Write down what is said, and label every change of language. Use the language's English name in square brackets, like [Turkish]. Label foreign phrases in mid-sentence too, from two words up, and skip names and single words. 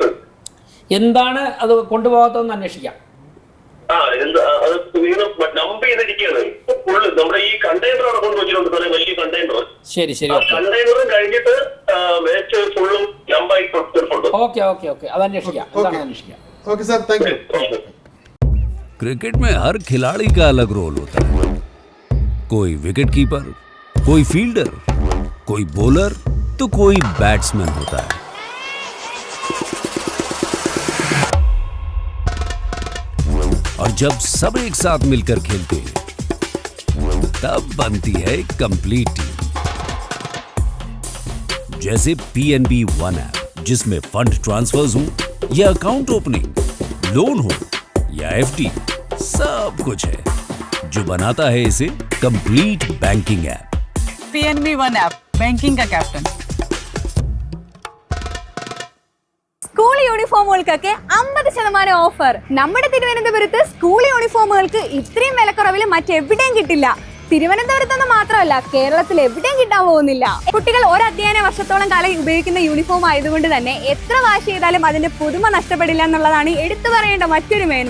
[Malayalam] എന്താണ് അത് കൊണ്ടുപോകാത്തതെന്ന് അന്വേഷിക്കാം. നമ്പ് ചെയ്തിരിക്കുകയാണ് ഫുള്ള്. നമ്മുടെ ഈ കണ്ടെയ്നർ അവിടെ കൊണ്ടുവച്ചിട്ടുണ്ട് സാറേ, വലിയ കണ്ടെയ്നർ. ശരി. കണ്ടെയ്നറും കഴിഞ്ഞിട്ട് വേസ്റ്റ് ഫുള്ളും നമ്പായി കൊടുത്തിട്ടുണ്ട്. ഓക്കെ, അത് അന്വേഷിക്കാം. ഓക്കെ സാർ, [English] thank you. [Hindi] क्रिकेट में हर खिलाड़ी का अलग रोल होता है. कोई [English] wicket keeper, [Hindi] कोई फील्डर, कोई बॉलर तो कोई बैट्समैन होता है. और जब सब एक साथ मिलकर खेलते हैं तब बनती है [English] complete team. [Hindi] जैसे PNB One ऐप, जिसमें [English] fund transfers [Hindi] हो या [English] account opening, [Hindi] लोन हो या FD, सब कुछ है जो बनाता है इसे [English] complete banking app. [Hindi] PNB One ऐप, बैंकिंग का कैप्टन. [Malayalam] സ്കൂൾ യൂണിഫോമുകൾക്കൊക്കെ 50% ഓഫർ. നമ്മുടെ തിരുവനന്തപുരത്ത് സ്കൂൾ യൂണിഫോമുകൾക്ക് ഇത്രയും വിലക്കുറവിൽ മറ്റെവിടെയും കിട്ടില്ല. തിരുവനന്തപുരത്ത് മാത്രമല്ല, കേരളത്തിൽ എവിടെയും കിട്ടാൻ പോകുന്നില്ല. കുട്ടികൾ ഒരു അധ്യയന വർഷത്തോളം കാലം ഉപയോഗിക്കുന്ന യൂണിഫോം ആയതുകൊണ്ട് തന്നെ എത്ര വാഷ് ചെയ്താലും അതിന്റെ പുതുമ നഷ്ടപ്പെടില്ല എന്നുള്ളതാണ് എടുത്തു പറയേണ്ട മറ്റൊരു മേന്മ.